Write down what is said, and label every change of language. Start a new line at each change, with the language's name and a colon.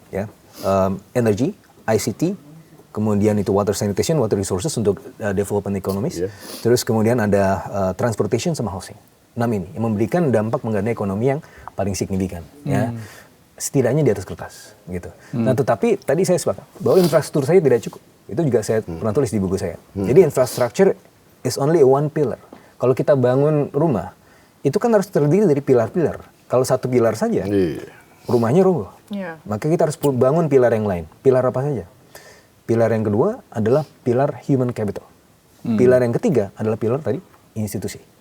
English: Ya. Energy, ICT,
Indonesian: kemudian itu
English: water sanitation, water resources
Indonesian: untuk
English: development ekonomis.
Indonesian: Terus kemudian ada transportation sama housing. 6 ini yang memberikan dampak mengenai ekonomi yang paling signifikan. Ya. Setidaknya di atas kertas. Gitu. Nah tetapi tadi saya sepakat bahwa infrastruktur saya tidak cukup. Itu juga saya pernah tulis di buku saya.
English: Jadi infrastructure is only one pillar.
Indonesian: Kalau kita bangun rumah, itu kan harus terdiri dari pilar-pilar. Kalau satu pilar saja, rumahnya roboh. Maka kita harus bangun pilar yang lain. Pilar apa saja? Pilar yang kedua adalah pilar human capital. Pilar yang ketiga adalah pilar tadi institusi.